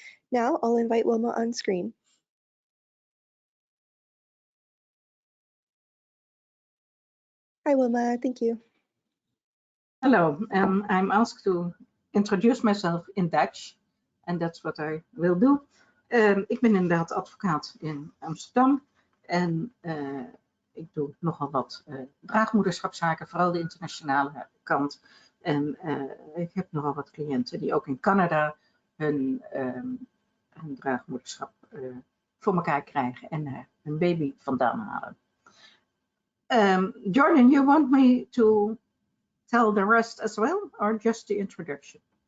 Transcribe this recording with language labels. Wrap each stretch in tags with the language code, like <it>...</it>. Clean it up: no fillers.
<en>Now I'll invite Wilma on screen. Hi Wilma, thank you. Hello, I'm asked to introduce myself in Dutch, and that's what I will do.</en> <nl>Ik ben inderdaad advocaat in Amsterdam en ik doe nogal wat draagmoederschapszaken, vooral de internationale kant. En ik heb nogal wat cliënten die ook in Canada hun draagmoederschap voor elkaar krijgen en hun baby vandaan halen.</nl> <en>Jordan, you want me to tell the rest as well, or just the introduction?</en>